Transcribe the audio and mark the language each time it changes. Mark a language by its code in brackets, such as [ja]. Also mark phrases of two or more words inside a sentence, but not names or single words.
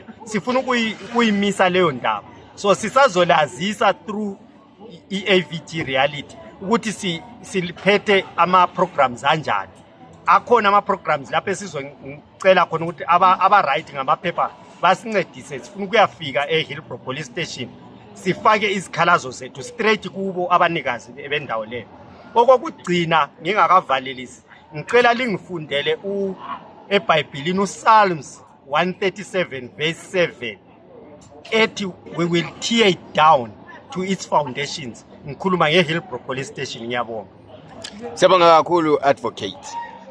[nd] Sifuna ukuyimisa leyo ndaba, so sisazolazisa through i-AVT reality ukuthi siphethe ama-programs kanjani. Akhona ama-programs lapho esizocela khona ukuthi aba-right ngamaphepha basincedise. Sifuna ukuyafika eHillbrow Police Station sifake izikhalazo zethu straight kubo abanikazi bendawo leyo. Okokugcina ngingakavalelisi, ngicela lingifundele eBhayibhelini uPsalms 137 verse 7 ethi [en] we will tear it down to its foundations. [nd] Ngikhuluma ngeHillbrow Police Station. Ngiyabonga. Siyabonga kakhulu advocate.